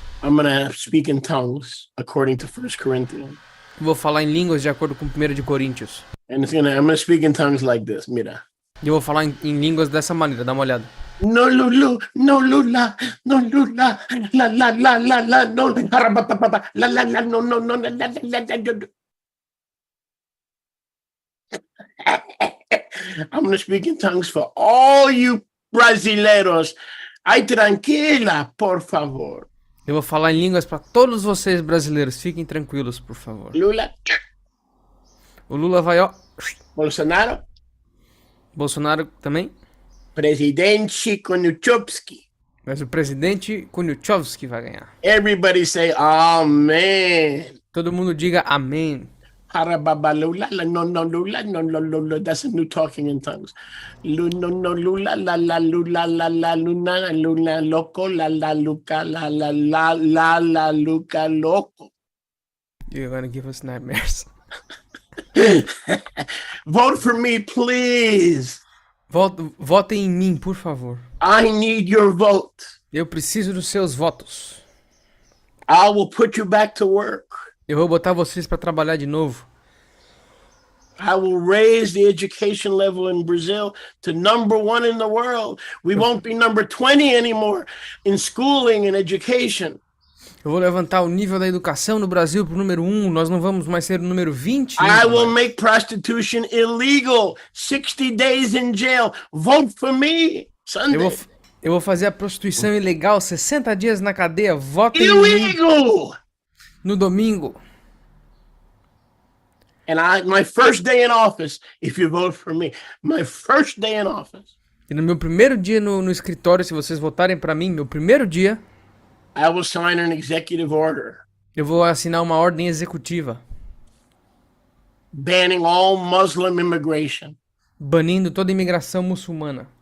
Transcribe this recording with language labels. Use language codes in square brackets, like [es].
[en] I'm going to speak in tongues according to 1 Corinthians. [pt] eu vou falar em línguas de acordo com 1 de Coríntios. [en] And I'm going to speak in tongues like this. [es] Mira. [pt] E eu vou falar em línguas dessa maneira, dá uma olhada. No lulu, no lula, no lula, la la la la la, no harabapapa, la la la, no no no la la la la. [en] I'm going to speak in tongues for all you brasileiros. [es] Ay, tranquila, por favor. [pt] Eu vou falar em línguas pra todos vocês brasileiros, fiquem tranquilos, por favor. Lula, O Lula vai, ó. Bolsonaro, Bolsonaro também. Presidente Koniuchowski. Mas o presidente Koniuchowski vai ganhar. [en] Everybody say amen. [pt] Todo mundo diga amém. Harababalula, no no lula, no no lula. [en] That's a new talking in tongues. No no lula, la la lula, la la luna, luna loco, la la luca, la la la la la luca loco. You're gonna give us nightmares. Vote for me, please. [pt] Votem em mim, por favor. [en] I need your vote. [pt] Eu preciso dos seus votos. [en] I will put you back to work. [pt] Eu vou botar vocês pra trabalhar de novo. [en] I will raise the education level in Brazil to #1 in the world. We won't be number 20 anymore in schooling and education. [pt] Eu vou levantar o nível da educação no Brasil pro número 1. Nós não vamos mais ser o número 20. [en] I will make prostitution illegal. 60 days in jail. Vote for me. Sunday. [pt] Eu vou fazer a prostituição ilegal. 60 dias na cadeia. Votem em mim [en] Illegal. [pt] no domingo. [en] And my first day in office, if you vote for me, my first day in office, [pt] E no meu primeiro dia no escritório, se vocês votarem pra mim, meu primeiro dia, [en] I will sign an executive order [pt] eu vou assinar uma ordem executiva [en] banning all Muslim immigration. [pt] banindo toda imigração muçulmana.